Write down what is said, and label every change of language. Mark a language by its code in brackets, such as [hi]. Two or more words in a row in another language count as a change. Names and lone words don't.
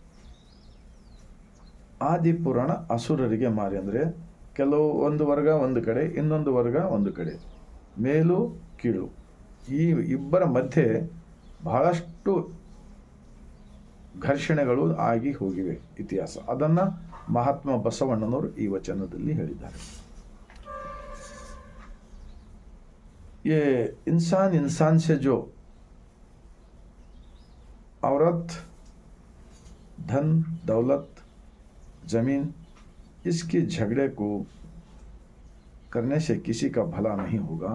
[kn] ಆದಿಪುರಾಣ ಅಸುರರಿಗೆ ಮಾರಿ ಅಂದರೆ ಕೆಲವು ಒಂದು ವರ್ಗ ಒಂದು ಕಡೆ, ಇನ್ನೊಂದು ವರ್ಗ ಒಂದು ಕಡೆ, ಮೇಲು ಕೀಳು, ಈ ಇಬ್ಬರ ಮಧ್ಯೆ ಬಹಳಷ್ಟು ಘರ್ಷಣೆಗಳು ಆಗಿ ಹೋಗಿವೆ ಇತಿಹಾಸ. ಅದನ್ನು ಮಹಾತ್ಮ ಬಸವಣ್ಣನವರು ಈ ವಚನದಲ್ಲಿ ಹೇಳಿದ್ದಾರೆ. [hi] ये इंसान से जो औरत, धन, दौलत, जमीन, इसके झगड़े को करने से किसी का भला नहीं होगा.